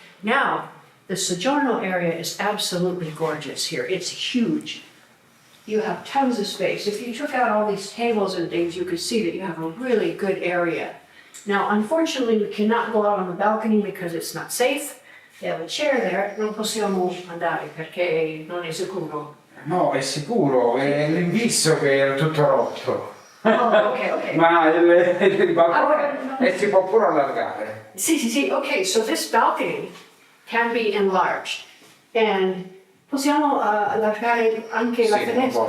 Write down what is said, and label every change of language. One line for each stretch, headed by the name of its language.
English: Now, the Soggiorno area is absolutely gorgeous here. It's huge. You have tons of space. If you took out all these tables and things, you could see that you have a really good area. Now, unfortunately, we cannot go out on the balcony because it's not safe. They have a chair there.
Italian: Non possiamo andare perché non è sicuro. No, è sicuro, è l'invisso che era tutto rotto.
English: Oh, okay.
Italian: Ma il balcone si può pure allargare. Sì.
English: Okay, so this balcony can be enlarged.
Italian: And possiamo allargare anche la finestra.